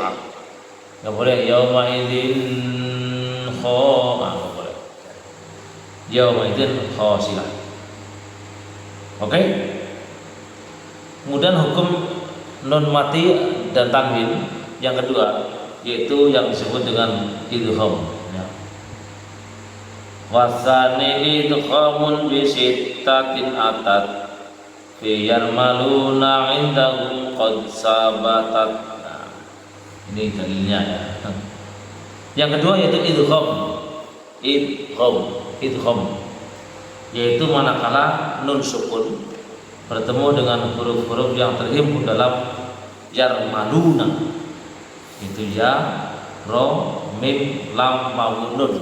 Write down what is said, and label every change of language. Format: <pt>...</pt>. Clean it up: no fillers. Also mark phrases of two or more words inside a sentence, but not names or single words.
<id>Nggak boleh</id> <ar>يوم إذ</ar> <id>nggak boleh.</id> <ar>يومئذ خاشعة. Oke.</ar> <id>Kemudian hukum nun mati dan tanwin yang kedua yaitu yang disebut dengan idgham ya.</id> <ar>والثاني إدغام بستة أتت في يرملون عندهم قد ثبتت.</ar> <id>Nah, ini dalilnya ya. Yang kedua yaitu idgham. Idgham yaitu manakala nun sukun bertemu dengan huruf-huruf yang terhimpun dalam yarmaluna, itu ya, ro, mim, lam, waw, nun.</id>